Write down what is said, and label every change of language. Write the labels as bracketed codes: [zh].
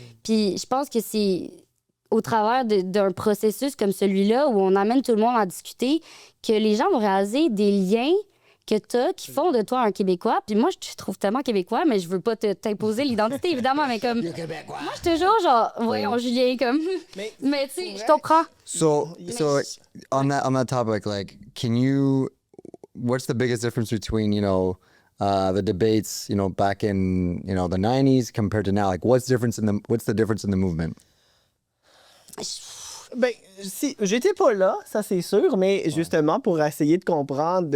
[fr] Puis je pense que c'est au travers d'un processus comme celui-là, où on amène tout le monde à discuter, que les gens vont réaliser des liens que tu as qui font de toi un Québécois. Puis moi, je te trouve tellement Québécois, mais je veux pas t'imposer l'identité, évidemment, mais comme... Moi, je suis toujours genre, voyons, Julien, comme... Mais tu sais, je comprends. [en] So on that topic, like, what's the biggest difference between, the debates, back in, the 90s compared to now? Like, what's the difference in the movement? [fr] Ben, si, j'étais pas là, ça c'est sûr, mais justement pour essayer de comprendre de